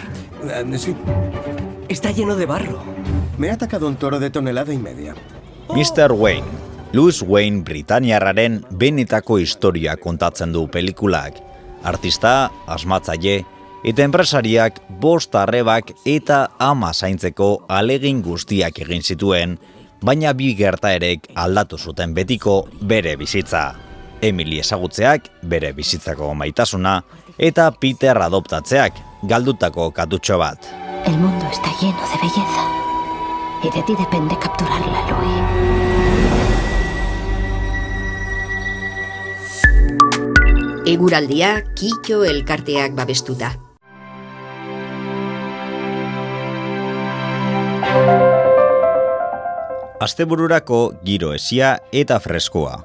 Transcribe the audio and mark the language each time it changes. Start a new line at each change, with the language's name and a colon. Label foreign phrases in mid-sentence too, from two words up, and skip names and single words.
Spanish: Sí. Está lleno de barro. Me ha atacado un toro de 1,5 toneladas.
Basque: Mr. Wayne, Louis Wayne Britaniarraren benetako historia kontatzen du pelikulak. Artista, asmatzaile eta enpresariak 5 arrebak eta 10 zaintzeko alegin guztiak egin zituen, baina 2 gertaerek aldatu zuten betiko bere bizitza. Emily ezagutzeak bere bizitzako maitasuna eta Peter adoptatzeak galdutako katutxo bat.
Spanish: El mundo está lleno de belleza y de ti depende capturarla, Louis.
Basque: Eguraldia Kitxo elkarteak babestuta. Astebururako giro hesia eta freskoa.